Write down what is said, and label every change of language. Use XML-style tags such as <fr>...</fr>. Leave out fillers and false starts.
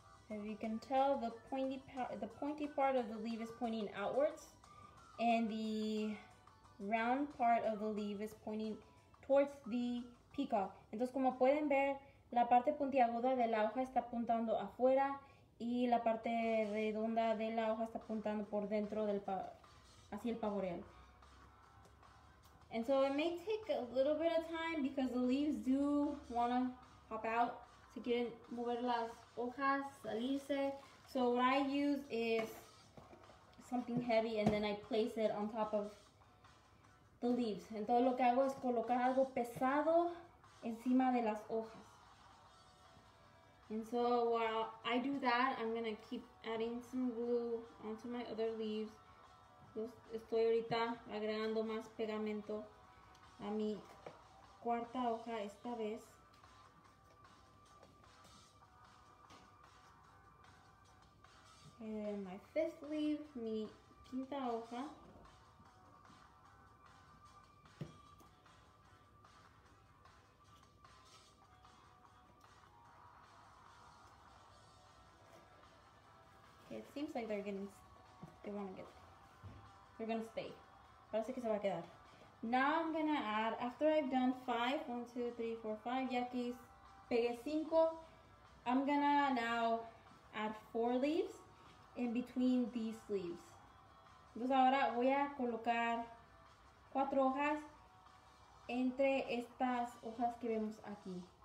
<en>As you can tell, the pointy part of the leaf is pointing outwards, and the round part of the leaf is pointing towards the peacock.</en> <es>Entonces, como pueden ver, la parte puntiaguda de la hoja está apuntando afuera. Y la parte redonda de la hoja está apuntando por dentro del hacia el pavoreal.</es> <en>And so it may take a little bit of time because the leaves do want to pop out.</en> <es>Si quieren mover las hojas, salirse.</es> <en>So what I use is something heavy and then I place it on top of the leaves.</en> <es>Entonces lo que hago es colocar algo pesado encima de las hojas.</es> <en>And so while I do that, I'm going to keep adding some glue onto my other leaves.</en> <es>Estoy ahorita agregando más pegamento a mi cuarta hoja esta vez.</es> <en>And my fifth leaf,</en> <es>mi quinta hoja.</es> <en>it seems like they're gonna stay.</en> <es>Parece que se va a quedar.</es> <en>Now I'm gonna add, after I've done 5, 1, 2, 3, 4, 5,</en> <es>ya que pegué 5,</es> <en>I'm gonna now add 4 leaves in between these leaves.</en> <es>Entonces ahora voy a colocar 4 hojas entre estas hojas que vemos aquí.</es>